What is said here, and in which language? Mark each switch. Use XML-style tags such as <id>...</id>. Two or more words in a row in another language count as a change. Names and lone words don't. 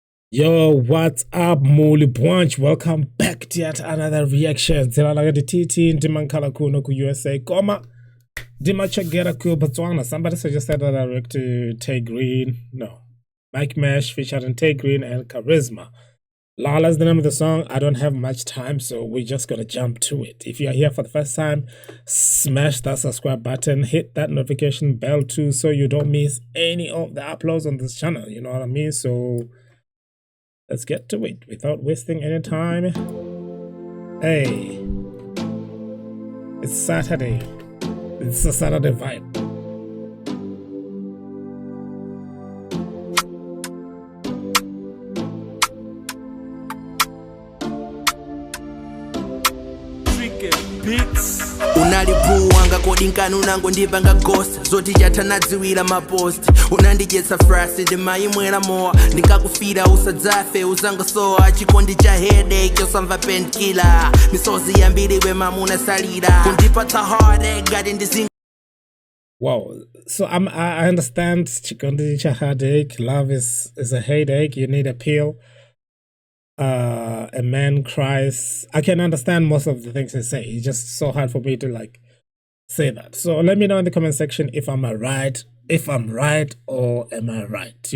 <en>Yo, what's up, Muli Bunch? Welcome back to yet another reaction.</en> <ny>Tswana TT Ndimankala kuno ku USA, Dimachagera ku Botswana.</ny> <en>Somebody suggested that I react to Grin. No. Mike Mesh featuring Grin and Charisma. LALA's the name of the song. I don't have much time, so we're just gonna jump to it. If you're here for the first time, smash that subscribe button, hit that notification bell too, so you don't miss any of the uploads on this channel. You know what I mean? So let's get to it without wasting any time. Hey, it's Saturday. It's a Saturday vibe.</en> <ny>Unalipuwanga kodinkani unangondipanga ghost zoti chatanadziwira mapost unandijetsa frasi ndimayimwera mowa ndingakufira usadzafe uzangosowa chikondi cha headache yosamva painkiller misozi yambiriwe mamuna salira kundipatsa heartache ngati ndizinga.</ny> <en>Wow, so I understand</en> <ny>chikondi cha</ny> <en>headache. Love is a headache. You need a pill. A man cries. I can understand most of the things they say. It's just so hard for me to like say that. So let me know in the comment section if I'm right or am I right?</en>